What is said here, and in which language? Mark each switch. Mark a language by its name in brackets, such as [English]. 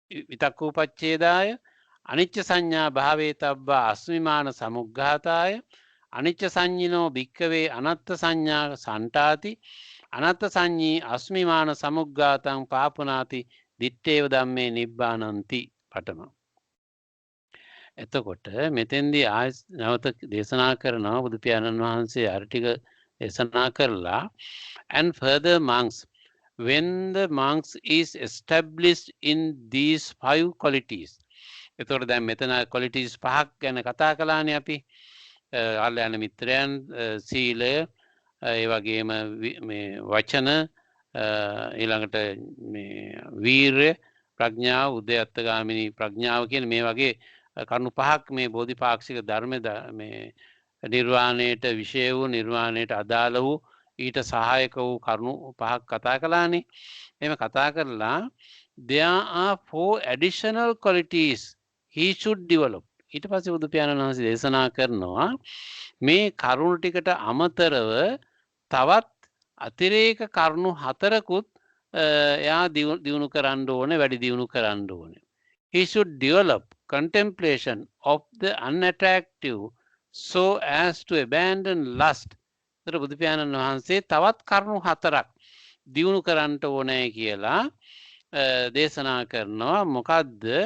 [Pali] විතක්කූපච්ඡේදාය අනිච්ච සංඥා භාවේ තබ්බා අස්මිමාන සමුග්ඝාතාය අනිච්ච සංඤිනෝ භික්ඛවේ අනත්ත සංඥා සන්තාති අනත්ත සංඤී අස්මිමාන සමුග්ඝාතං පාපුනාති දිත්තේව ධම්මේ නිබ්බානಂತಿ පඨම. [Sinhala] එතකොට මෙතෙන්දී ආය නැවත දේශනා කරනවා බුදු පියාණන් වහන්සේ අර ටික දේශනා කරලා. [English] And further, monks, when the monks is established in these 5 qualities. [Sinhala] එතකොට දැන් මෙතන qualities 5ක් ගැන කතා කළානේ අපි. කල්යාණ මිත්‍රයන්, සීලය, ඒ වගේම මේ වචන, ඊළඟට මේ වීරය, ප්‍රඥාව, උද්‍යත්තගාමිනී ප්‍රඥාව කියන මේ වගේ කරුණු 5ක් මේ බෝධිපාක්ෂික ධර්ම මේ නිර්වාණයට විශේෂ වූ නිර්වාණයට අදාළ වූ ඊට සහායක වූ කරුණු 5ක් කතා කළානේ. එහෙම කතා කරලා [English] there are 4 additional qualities he should develop. [Sinhala] ඊට පස්සේ බුදු පියාණන් වහන්සේ දේශනා කරනවා මේ කරුණු ටිකට අමතරව තවත් අතිරේක කරුණු 4කුත් එයා දියුණු කරන්න ඕනේ, වැඩි දියුණු කරන්න ඕනේ. [English] He should develop contemplation of the unattractive so as to abandon lust. [Sinhala] ඒතර බුදු පියාණන් වහන්සේ තවත් කරුණු 4ක් දියුණු කරන්න ඕනේ කියලා දේශනා කරනවා. මොකද්ද?